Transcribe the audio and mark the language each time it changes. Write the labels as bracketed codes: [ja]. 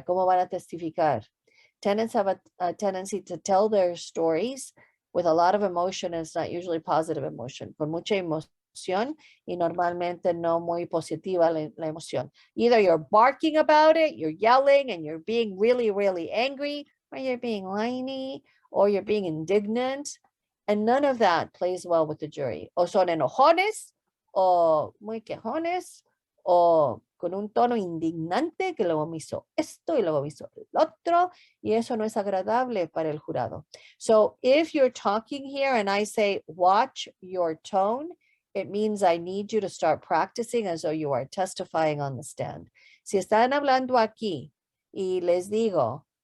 [es] ¿Cómo van a testificar? [en] Tenants have a tendency to tell their stories with a lot of emotion, and it's not usually positive emotion, [es] con mucha emoción y normalmente no muy positiva la emoción. [en] Either you're barking about it, you're yelling, and you're being really, really angry, or you're being whiny, or you're being indignant, and none of that plays well with the jury. [es] O son enojones, o muy quejones, o con un tono indignante que luego me hizo esto y luego me hizo el otro, y eso no es agradable para el jurado. [en] So if you're talking here and I say, watch your tone, it means I need you to start practicing as though you are testifying on the stand. [es] Si están hablando aquí y les digo,